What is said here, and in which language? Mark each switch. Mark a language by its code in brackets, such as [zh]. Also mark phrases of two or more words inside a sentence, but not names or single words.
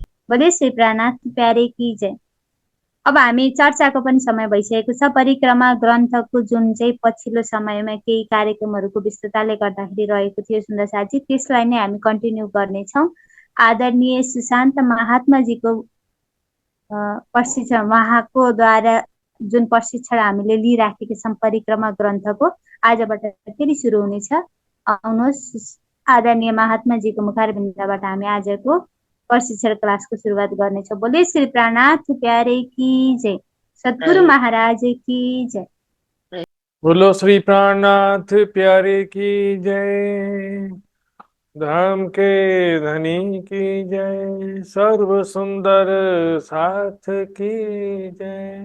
[hi] बोले श्री प्राणनाथ प्यारे की जय। [ne] अब हामी चर्चाको पनि समय भइसकेको छ। परिक्रमा ग्रन्थको जुन चाहिँ पछिल्लो समयमा केही कार्यक्रमहरूको व्यस्तताले गर्दाखेरि रहेको थियो सुन्दर साथी, त्यसलाई नै हामी कन्टिन्यू गर्नेछौँ। आदरणीय सुशान्त महात्माजीको प्रशिक्षण, उहाँको द्वारा जुन प्रशिक्षण हामीले लिइराखेका छौँ परिक्रमा ग्रन्थको, आजबाट फेरि सुरु हुनेछ। आउनुहोस्, आदरणीय महात्माजीको मुखारबिन्दबाट हामी आजको प्रशिक्षण क्लासको सुरुवात गर्नेछौँ। [hi] बोले श्री प्राणनाथ प्यारे की जय, सद्गुरु महाराज की जय। बोलो श्री प्राणनाथ प्यारे की जय, धाम के धनी की जय, सर्व सुंदर साथ की जय।